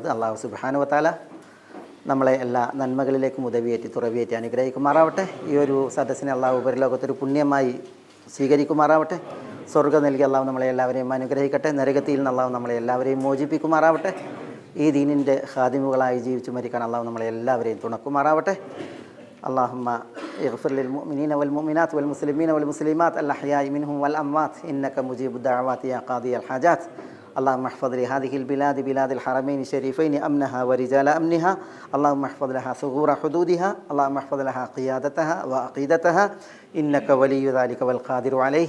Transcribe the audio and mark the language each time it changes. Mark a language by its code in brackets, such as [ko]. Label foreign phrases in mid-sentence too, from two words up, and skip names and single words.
[ml] അല്ലാഹു [ar] سبحانه وتعالى [ml] നമ്മളെ എല്ലാ നന്മകളിലേക്കും ഉദവിയേറ്റി തുറവിയേറ്റി അനുഗ്രഹിക്കുമാറാവട്ടെ. ഈ ഒരു സദസ്സിനെ അല്ലാഹു ഉപരിലോകത്തൊരു പുണ്യമായി സ്വീകരിക്കുമാറാവട്ടെ. സ്വർഗ്ഗം നൽകി അല്ലാഹു നമ്മളെ എല്ലാവരെയും അനുഗ്രഹിക്കട്ടെ. നരകത്തിൽ നിന്ന് അല്ലാഹു നമ്മളെ എല്ലാവരെയും മോചിപ്പിക്കുമാറാവട്ടെ. ഈ ദീനിൻ്റെ ഖാദിമുകളായി ജീവിച്ചു മരിക്കാൻ അല്ലാഹു നമ്മളെ എല്ലാവരെയും തുണക്കുമാറാവട്ടെ. [ar] اللهم اغفر للمؤمنين والمؤمنات والمسلمين والمسلمات الأحياء منهم والأموات إنك مجيب الدعوات يا قاضي الحاجات. اللهم احفظ لهذه البلاد بلاد الحرمين الشريفين أمنها ورجال أمنها. اللهم احفظ لها ثغور حدودها. اللهم احفظ لها قيادتها وعقيدتها إنك ولي ذلك والقادر عليه.